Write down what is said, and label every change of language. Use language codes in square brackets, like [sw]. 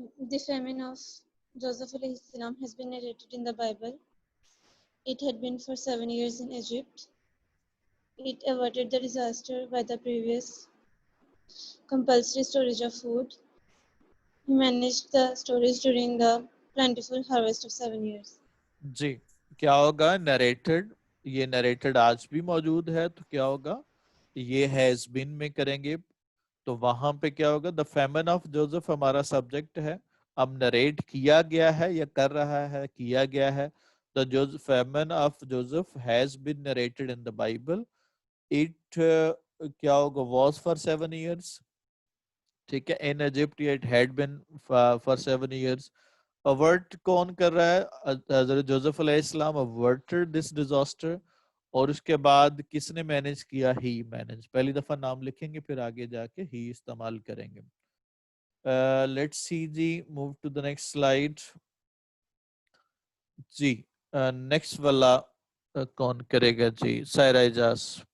[en] The famine of Joseph alayhi salam has been narrated in the Bible. It had been for 7 years in Egypt. It averted the disaster by the previous compulsory storage of food. He managed the storage during the plentiful harvest of 7 years. [ur] جی کیا ہوگا narrated, یہ narrated آج بھی موجود ہے تو کیا ہوگا, یہ [en] has been [ur] میں کریں گے تو وہاں پہ کیا ہوگا, [en] the famine of Joseph [ur] ہمارا سبجیکٹ ہے. اب نریٹ کیا گیا ہے یا کر رہا ہے, کیا گیا ہے. [en] The famine of Joseph has been narrated in the Bible. It [ur] کیا ہوگا, [en] Was for 7 years. [ur] ٹھیک ہے, [en] In Egypt it had been for 7 years. [ur] Avert کون کر رہا ہے, حضرت جوزف علیہ السلام [en] averted this disaster. [ur] اور اس کے بعد کس نے مینج کیا, [en] ہی مینج. [ur] پہلی دفعہ نام لکھیں گے پھر آگے جا کے ہی استعمال کریں گے. [en] Let's see جی, move to the next slide. [ur] جی next والا کون کرے گا جی, سائرہ اجاز.